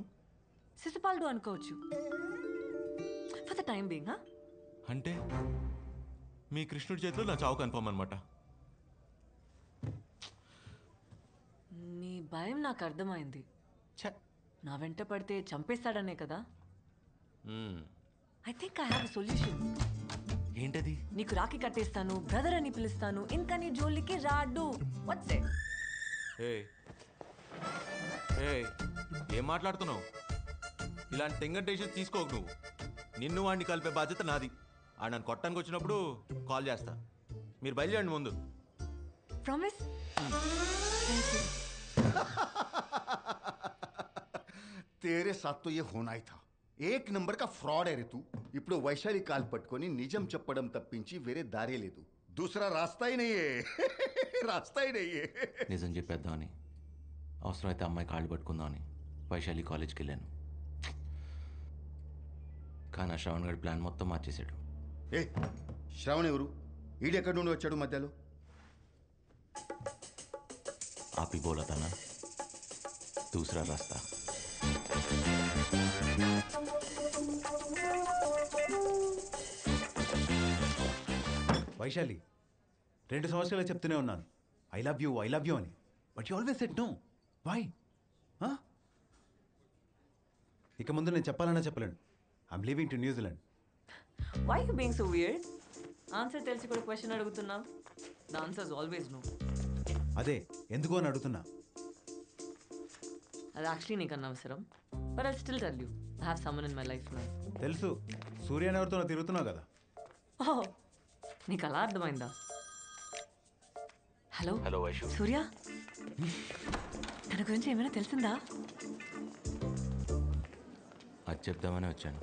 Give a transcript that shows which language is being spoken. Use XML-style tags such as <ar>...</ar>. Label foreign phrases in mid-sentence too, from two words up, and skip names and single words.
<te>శిశుపాలుడు అనుకోవచ్చు</te> <en>for the time being.</en> <te>అంటే మీ కృష్ణుడి చేతిలో నా చావు కన్ఫర్మ్ అనమాట. నీ భయం నాకు అర్థమైంది. నా వెంట పడితే చంపేస్తాడనే కదా?</te> <en>I think I have a solution.</en> <te>ఏంటది? నీకు రాఖీ కట్టేస్తాను, బ్రదర్ అని పిలుస్తాను, ఇంకా నీ జోలికి రాడు.</te> <en>What's it?</en> <te>ఏం మాట్లాడుతున్నావు? ఇలాంటి టెంగర్ తీసుకోకు నువ్వు. నిన్ను వాడిని కలిపే బాధ్యత నాది. ఆడు నన్ను కొట్టడానికి వచ్చినప్పుడు కాల్ చేస్తా. మీరు బయలుదేరండి ముందు. ప్రామిస్?</te> <hi>तेरे साथ तो ये होना ही था. एक नंबर का फ्रॉड है रे तू.</hi> <te>ఇప్పుడు వైశాలి కాల్ పట్టుకొని నిజం చెప్పడం తప్పించి వేరే దారే లేదు.</te> <hi>दूसरा रास्ता ही नहीं है. रास्ता ही नहीं है.</hi> <te>నిజం చెప్పేద్దామని, అవసరమైతే అమ్మాయి కాళ్ళు పట్టుకుందామని వైశాలి కాలేజ్కి వెళ్ళాను. కానీ ఆ శ్రవణ్ గడి ప్లాన్ మొత్తం మార్చేశాడు. ఏ శ్రవణ్ ఎవరు? ఈడెక్కడి నుండి వచ్చాడు మధ్యలో?</te> <hi>आप ही बोला था ना, दूसरा रास्ता.</hi> <te>వైశాలి, 2 సంవత్సరాలు చెప్తూనే ఉన్నాను</te> <en>I love you</en> <te>అని.</te> <en>But you always said no. Why?</en> <te>ఇక ముందు నేను చెప్పాలన్నా చెప్పలేను.</te> <en>I'm leaving to New Zealand. Why you being so weird?</en> <te>ఆన్సర్ తెలిసి కూడా క్వశ్చన్ అడుగుతున్నావు.</te> <en>The answer is always no.</en> <te>అదే ఎందుకు అని అడుగుతున్నా. అది యాక్చువల్లీ నీకు అనవసరం.</te> <en>But I still tell you, I have someone in my life now.</en> <te>తెలుసు, సూర్యని ఎవరితో తిరుగుతున్నావు కదా. ఓహ్, నీకు అలా అర్థమైందా? హలో హలో వైషు. సూర్య, తన గురించి ఏమైనా తెలిసిందా? అది చెప్దామని వచ్చాను.</te>